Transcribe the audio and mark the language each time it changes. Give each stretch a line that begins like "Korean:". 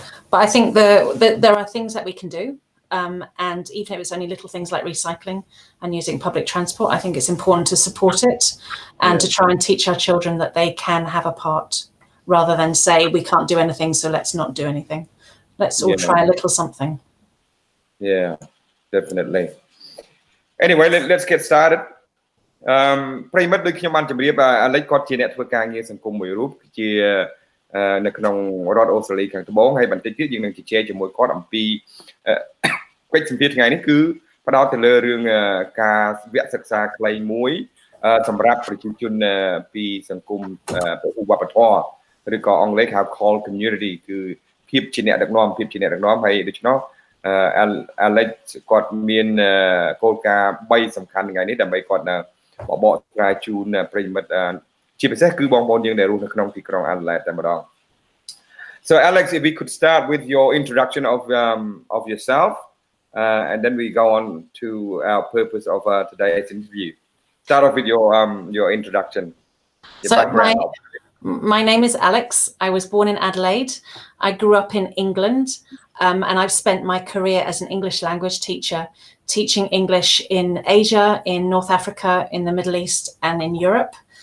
English: But I think there are things that we can do. And even if it's only little things like recycling and using public transport, I think it's important to support it and to try and teach our children that they can have a part rather than say we can't do anything, so let's not do anything. Let's all try a little something. Yeah, definitely. Anyway, let's get started.
Khmer: ប្រិមិត្តដូចខ្ញុំបានជម្រាបអាឡិចគាត់ជាអ្នកធ្វើការងារសង្គមមួយរូបជានៅក្នុងរដ្ឋអូស្ត្រាលីខាងត្បូងហើយបន្តិចទៀតយើងនឹងជជែកជាមួយគាត់អំពី កិច្ចសម្ភាសថ្ងៃនេះគឺផ្ដោតទៅលើរឿងការវគ្គសិក្សាខ្លីមួយសម្រាប់ប្រជាជនពីសង្គមវប្បធម៌ឬក៏អង់គ្លេសហៅ call community គឺភាពជាអ្នកដឹកនាំហើយដូច្នោះ Alex គាត់មានគោលការណ៍3សំខាន់ថ្ងៃនេះដើម្បីគាត់បកស្រាយជូនប្រិយមិត្តជាពិសេសគឺបងប្អូនយើងដែលរស់នៅក្នុងទីក្រុង Adelaide តែម្ដង
English: So Alex, if we could start with your introduction of yourself and then we go on to our purpose of today's interview. Start off with your introduction. So my name is Alex. I was born in Adelaide. I grew up in England and I've spent my career as an English language teacher, teaching English in Asia, in North Africa, in the Middle East and in Europe.